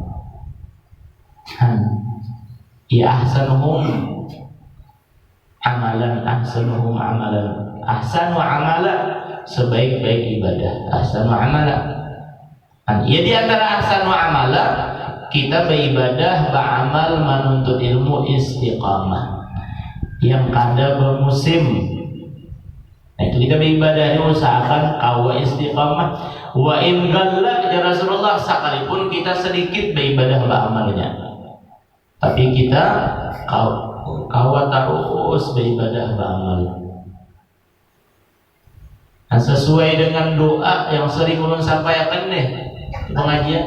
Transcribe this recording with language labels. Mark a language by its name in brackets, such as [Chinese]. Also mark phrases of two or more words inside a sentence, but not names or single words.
[Arabic] يا أحسنهم عملا، أحسنهم عملا، أحسن عملا [Banjar] sebaik-baik ibadah, [Arabic] أحسن عملا. [Banjar] Ya di antara [Arabic] أحسن عملا [Banjar] kita beribadah, beramal, menuntut ilmu istiqamah yang kada bermusim. Nah, itu kita beribadah ini usahakan kawa istiqamah. [Arabic] وإن قل يا رسول الله [Banjar] sekalipun kita sedikit beribadah beramalnya. Tapi kita kawa terus beribadah beramal. Nah, sesuai dengan doa yang sering ulun sampaikan nih pengajian.